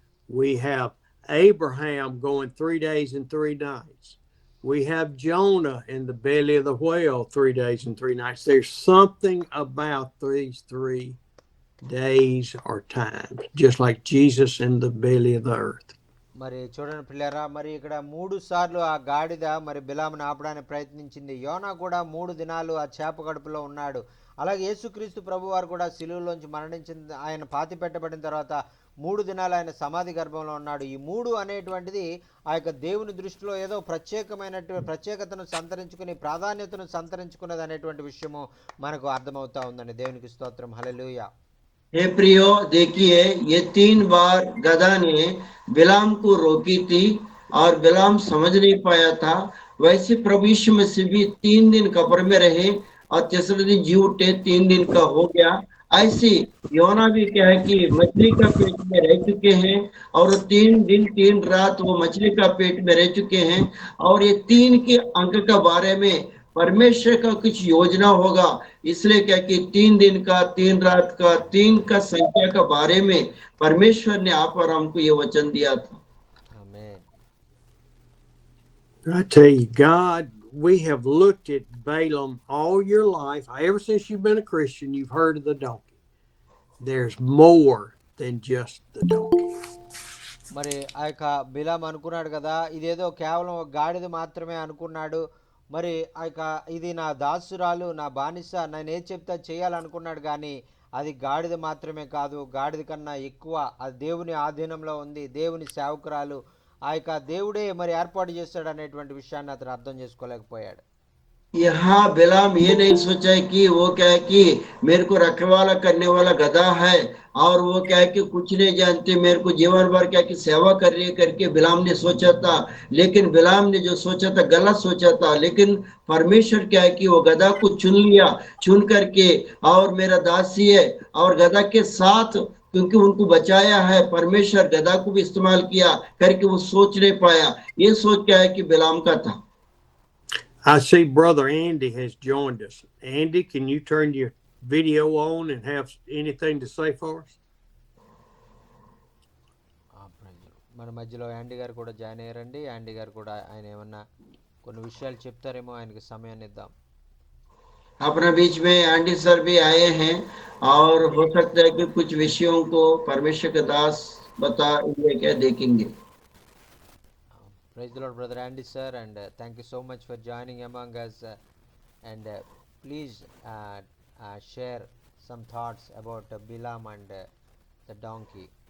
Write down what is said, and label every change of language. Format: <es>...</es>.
<en>We have Abraham going 3 days and 3 nights. We have Jonah in the belly of the whale 3 days and 3 nights. There's something about these 3 days or times, just like Jesus in the belly of the earth.</en> <te>మరి చూడండి పిల్లరా, మరి ఇక్కడ 3 సార్లు ఆ గాడిద మరి బిలామును ఆపడానికి ప్రయత్నించింది. యోనా కూడా 3 దినాలు ఆ చేప కడుపులో ఉన్నాడు. అలాగే యేసుక్రీస్తు ప్రభువారు కూడా శిలువలోంచి మరణించిన, ఆయన పాతి పెట్టబడిన తర్వాత 3 దినాలు ఆయన సమాధి గర్భంలో ఉన్నాడు. ఈ 3 అనేటువంటిది ఆ యొక్క దేవుని దృష్టిలో ఏదో ప్రత్యేకతను సంతరించుకుని, ప్రాధాన్యతను సంతరించుకున్నది అనేటువంటి విషయము మనకు అర్థమవుతా ఉందండి. దేవునికి స్తోత్రం, హల్లెలూయా.</te> <hi>हे प्रियो, देखिए ये 3 बार गधा ने बिलाम को रोकी थी और बिलाम समझ नहीं पाया था। वैसे प्रभु यीशु मसीह भी 3 दिन कब्र में रहे और तीसरे दिन जी उठे, 3 दिन का हो गया। ऐसे योना भी क्या है कि मछली का पेट में रह चुके हैं और 3 दिन 3 रात वो मछली का पेट में रह चुके हैं। और ये 3 के अंक का बारे में परमेश्वर का कुछ योजना होगा, इसलिए क्या कि 3 दिन का 3 रात का 3 का संख्या का बारे में परमेश्वर ने आप और हमको ये वचन दिया था।</hi> <te>ఆమేన్.</te> <en>I tell you, God, we have looked at Balaam all your life. Ever since you've been a Christian, you've heard of the donkey. There's more than just the donkey.</en> <te>మరి ఆ యొక్క బిలాం అనుకున్నాడు కదా, ఇదేదో కేవలం ఒక గాడిద మాత్రమే అనుకున్నాడు. మరి ఆ యొక్క ఇది నా దాసురాలు, నా బానిస, నేను ఏది చెప్తే చేయాలనుకున్నాడు. కానీ అది గాడిద మాత్రమే కాదు, గాడిద కన్నా ఎక్కువ. అది దేవుని ఆధీనంలో ఉంది, దేవుని సేవకురాలు. ఆ యొక్క దేవుడే మరి ఏర్పాటు చేస్తాడు అనేటువంటి విషయాన్ని అతను అర్థం చేసుకోలేకపోయాడు.</te> <hi>यहाँ बिलाम ये नहीं सोचा कि वो क्या है कि मेरे को रखवाला करने वाला गधा है और वो क्या है कि कुछ नहीं जानते, मेरे को जीवन भर क्या कि सेवा कर रही है करके बिलाम ने सोचा था। लेकिन बिलाम ने जो सोचा था गलत सोचा था। लेकिन परमेश्वर क्या है कि वो गधा को चुन लिया, चुन करके और मेरा दासी है और गधा के साथ क्योंकि उनको बचाया है, परमेश्वर गधा को भी इस्तेमाल किया करके वो सोच नहीं पाया। ये सोच क्या है कि बिलाम का था।</hi> <en>I see Brother Andy has joined us. Andy, can you turn your video on and have anything to say for us?</en> <te>మన మధ్యలో యాండీ గారు కూడా జాయిన్ అయ్యారండి. యాండీ గారు కూడా ఆయన ఏమన్నా కొన్ని విషయాలు చెప్తారేమో, ఆయనకి సమయాన్ని ఇద్దాం.</te> <hi>अपने बीच में एंडी सर भी आए हैं और हो सकता है कि कुछ विषयों को परमेश्वर के दास बता क्या देखेंगे।</hi> <en>Praise the Lord, Brother Andy sir, and thank you so much for joining among us. And please share some thoughts about Bilam and the donkey.</en>